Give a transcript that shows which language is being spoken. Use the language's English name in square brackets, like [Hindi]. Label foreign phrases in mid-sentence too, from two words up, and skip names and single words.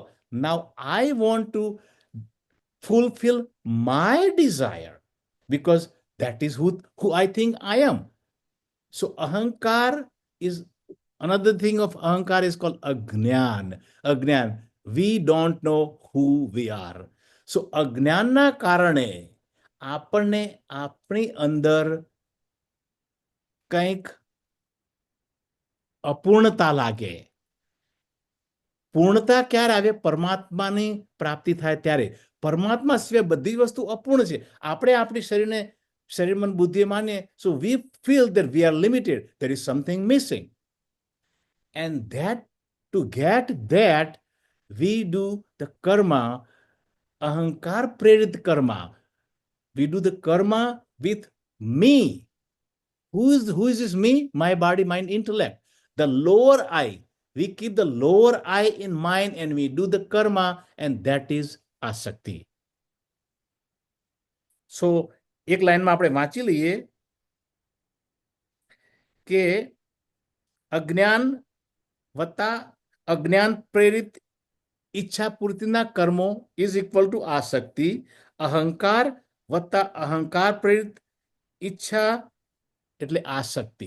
[English] Now I want to fulfill my desire because that is who I think I am. So ahankar is another thing of ahankar is called ajnan. Ajnan. We don't know who we are. [Gujarati] So અજ્ઞાનના કારણે આપણને આપણી અંદર કંઈક અપૂર્ણતા લાગે. પૂર્ણતા ક્યારે આવે? પરમાત્માની પ્રાપ્તિ થાય ત્યારે. પરમાત્મા સિવાય બધી વસ્તુ અપૂર્ણ છે. આપણે આપણી શરીર મન બુદ્ધિ માનીએ, [English] so we feel that we are limited, there is something missing, and that to get that we do the karma, [Gujarati] અહંકાર પ્રેરિત કર્મ. [English] We do the karma with me. Who is this me? My body, mind, intellect. The lower I, we keep the lower I in mind and we do the karma, and that is asakti. [Gujarati] So એક લાઈનમાં આપણે વાંચી લઈએ કે અજ્ઞાન વત્તા અજ્ઞાન પ્રેરિત ઈચ્છા પૂર્તિના કર્મો [English] is equal to [Gujarati] આસક્તિ. અહંકાર વત્તા અહંકાર પ્રેરિત ઈચ્છા એટલે આસક્તિ.